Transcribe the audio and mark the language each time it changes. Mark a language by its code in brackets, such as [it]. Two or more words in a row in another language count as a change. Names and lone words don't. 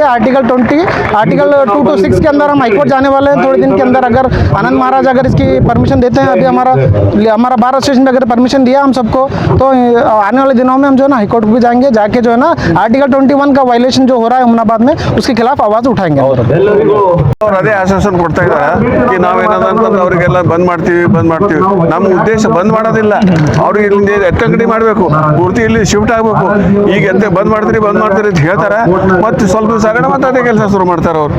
[hi] आर्टिकल 2 to 6 के अंदर हम [en] High Court [hi] जाने वाले हैं थोड़े दिन के अंदर। अगर आनंद महाराज अगर इसकी परमिशन देते हैं, अभी हमारा [en] bar association [hi] ने अगर परमिशन दिया हम सबको, तो आने वाले दिनों में हम जो है ना [en] High Court [hi] भी जाएंगे, जाके जो है ना आर्टिकल 21 का वायलेशन जो हो रहा है हुमनाबाद में, उसके खिलाफ आवाज उठाएंगे। [kn] ಅದೇ ಆಶ್ವಾಸನೆ ಕೊಡ್ತಾ ಇದ್ದಾರೆ ನಾವೇನಾದ ಅಂತಂದ್ರೆ ಅವರಿಗೆಲ್ಲ ಬಂದ್ ಮಾಡ್ತೀವಿ ನಮ್ಮ ಉದ್ದೇಶ ಬಂದ್ ಮಾಡೋದಿಲ್ಲ, ಅವ್ರಿಗೆ ಇಲ್ಲಿಂದ ಎತ್ತಂಗಡಿ ಮಾಡಬೇಕು, ಪೂರ್ತಿ ಇಲ್ಲಿ ಶಿಫ್ಟ್ ಆಗಬೇಕು। ಈಗ ಬಂದ್ ಮಾಡ್ತೀರಿ ಅಂತ ಹೇಳ್ತಾರೆ, ಮತ್ತೆ ಸ್ವಲ್ಪ ಸಾಗಣ ಮತ್ತೆ ಅದೇ ಕೆಲಸ ಶುರು ಮಾಡ್ತಾರೆ ಅವ್ರು।